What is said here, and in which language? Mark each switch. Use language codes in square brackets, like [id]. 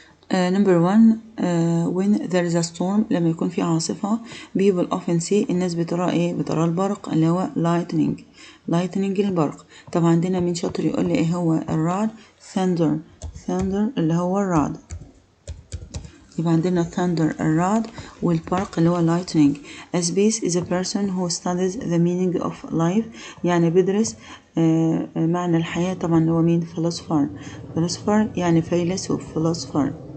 [en] number 1 when there is a storm [ar] لما يكون في عاصفة [en] people often see [ar] الناس بترى ايه؟ بترى البرق اللي هو lightning البرق. طبعا عندنا مين شاطر يقول لي ايه هو الرعد؟ thunder اللي هو الرعد. يبقى عندنا thunder الرعد والبرق اللي هو lightning. [en] a space is a person who studies the meaning of life [ar] يعني بيدرس معنى الحياة. طبعا هو مين؟ philosopher يعني فيلسوف philosopher.